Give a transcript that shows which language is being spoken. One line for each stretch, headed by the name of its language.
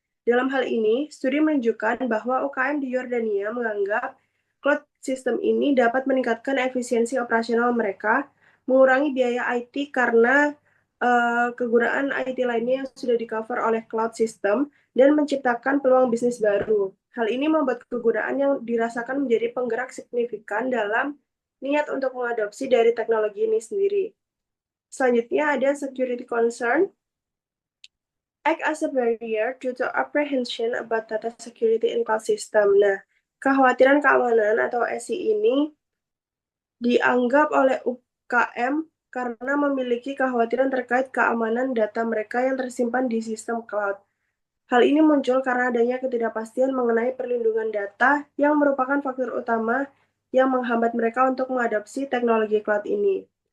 Indonesian: Dalam hal ini, studi menunjukkan bahwa UKM di Yordania menganggap cloud system ini dapat meningkatkan efisiensi operasional mereka, mengurangi biaya IT karena kegunaan IT lainnya yang sudah di-cover oleh cloud system, dan menciptakan peluang bisnis baru. Hal ini membuat kegunaan yang dirasakan menjadi penggerak signifikan dalam niat untuk mengadopsi dari teknologi ini sendiri. Selanjutnya ada security concern.
English: Act as a barrier due to apprehension about data security in cloud system.
Indonesian: Nah, kekhawatiran keamanan atau SI ini dianggap oleh UKM karena memiliki kekhawatiran terkait keamanan data mereka yang tersimpan di sistem cloud. Hal ini muncul karena adanya ketidakpastian mengenai perlindungan data yang merupakan faktor utama yang menghambat mereka untuk mengadopsi teknologi cloud ini.